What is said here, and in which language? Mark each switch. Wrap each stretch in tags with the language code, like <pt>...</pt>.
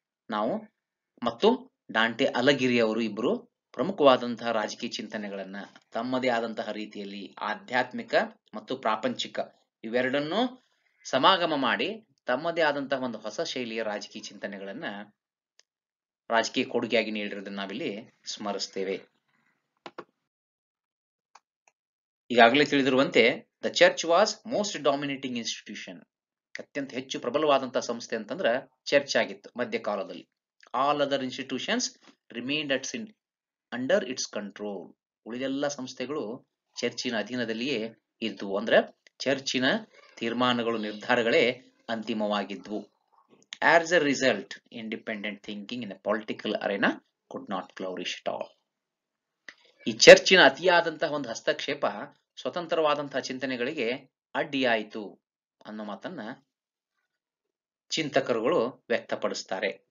<kn>ನಾವು ಮತ್ತು ಡಾಂಟೆ ಅಲಗಿರಿ ಅವರು ಇಬ್ಬರು ಪ್ರಮುಖವಾದಂತಹ ರಾಜಕೀಯ ಚಿಂತನೆಗಳನ್ನ ತಮ್ಮದೇ ಆದಂತಹ ರೀತಿಯಲ್ಲಿ ಆಧ್ಯಾತ್ಮಿಕ ಮತ್ತು ಪ್ರಾಪಂಚಿಕ ಇವೆರಡನ್ನೂ ಸಮಾಗಮ ಮಾಡಿ ತಮ್ಮದೇ ಆದಂತಹ ಒಂದು ಹೊಸ ಶೈಲಿಯ ರಾಜಕೀಯ ಚಿಂತನೆಗಳನ್ನ, ರಾಜಕೀಯ ಕೊಡುಗೆಯಾಗಿ ನೀಡಿರೋದನ್ನ ನಾವಿಲ್ಲಿ ಸ್ಮರಿಸ್ತೇವೆ. ಈಗಾಗಲೇ ತಿಳಿದಿರುವಂತೆ</kn> <en>The church was most dominating institution.</en> <kn>ಅತ್ಯಂತ ಹೆಚ್ಚು ಪ್ರಬಲವಾದಂತಹ ಸಂಸ್ಥೆ ಅಂತಂದ್ರೆ ಚರ್ಚ್ ಆಗಿತ್ತು ಮಧ್ಯಕಾಲದಲ್ಲಿ.</kn> <en>All other institutions remained under its control.</en> <kn>ಉಳಿದೆಲ್ಲ ಸಂಸ್ಥೆಗಳು ಚರ್ಚಿನ ಅಧೀನದಲ್ಲಿಯೇ ಇದ್ವು. ಅಂದ್ರೆ ಚರ್ಚಿನ ತೀರ್ಮಾನಗಳು, ನಿರ್ಧಾರಗಳೇ ಅಂತಿಮವಾಗಿದ್ವು.</kn> <en>As a result, independent thinking in the political arena could not flourish at all.</en> <kn>ಈ ಚರ್ಚಿನ ಅತಿಯಾದಂತಹ ಒಂದು ಹಸ್ತಕ್ಷೇಪ ಸ್ವತಂತ್ರವಾದಂತಹ ಚಿಂತನೆಗಳಿಗೆ ಅಡ್ಡಿಯಾಯಿತು ಅನ್ನೋ ಮಾತನ್ನ ಚಿಂತಕರುಗಳು ವ್ಯಕ್ತಪಡಿಸ್ತಾರೆ.</kn>